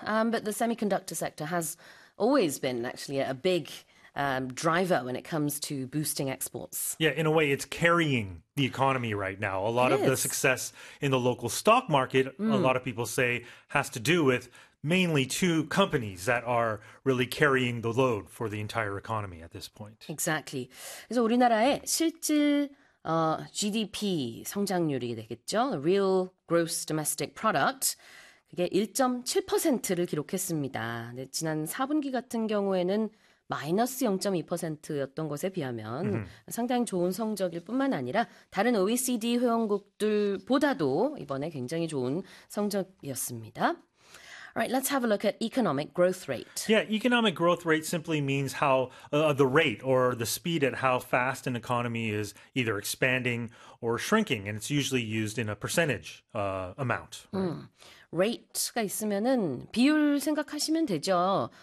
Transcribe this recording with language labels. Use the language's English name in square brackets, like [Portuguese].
[English] But the semiconductor sector has always been actually a big driver when it comes to boosting exports. Yeah, in a way, it's carrying the economy right now. A lot of the success in the local stock market, a lot of people say, has to do with mainly two companies that are really carrying the load for the entire economy at this point. Exactly. [Korean] 그래서 우리나라의 실질 GDP 성장률이 되겠죠. [English] Real gross domestic product. [Korean] 그게 1.7%를 기록했습니다. 근데 지난 4분기 같은 경우에는 마이너스 0.2%였던 것에 비하면 상당히 좋은 성적일 뿐만 아니라 다른 OECD 회원국들보다도 이번에 굉장히 좋은 성적이었습니다. [English] All right, let's have a look at economic growth rate. Yeah, economic growth rate simply means how the rate or the speed at how fast an economy is either expanding or shrinking, and it's usually used in a percentage amount. [Korean] Right? Rate가 있으면은 비율 생각하시면 되죠.